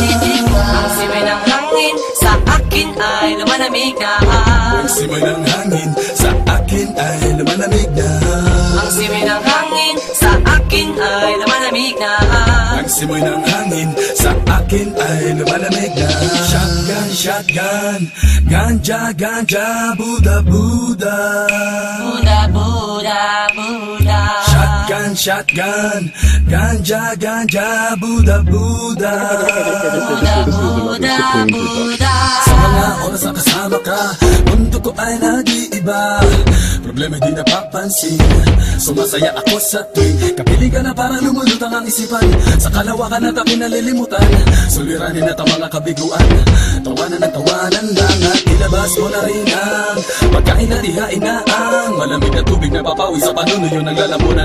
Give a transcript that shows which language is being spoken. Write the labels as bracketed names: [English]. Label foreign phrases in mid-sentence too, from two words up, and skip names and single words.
[Filipino] Ang simoy ng hangin sa akin ay lumalamig na. Ang simoy ng hangin sa akin ay lumalamig na. Ang simoy ng hangin sa akin ay lumalamig na. Ang simoy ng hangin sa akin ay lumalamig na. [English] Shotgun, shotgun, ganja, ganja, Buddha, Buddha. Buddha, Buddha, Buddha. Shotgun, shotgun, ganja, ganja, Buddha, Buddha. Buddha, Buddha, Buddha. [Filipino] Sa mga oras na kasama ka, mundo ko ay nag-iiba. Problema di napapansin. Sumasaya ako sa tuwing kapiling ka na parang lumulutang ang isipan. Sa kalawakan at ako'y nalilimutan. Suliranin at ang mga kabiguan. Tawanan ng tawanan lang at ilabas mo na rin ang pagkain at ihain na ang malamig na tubig na papawi sa panunuyo ng lalamunan.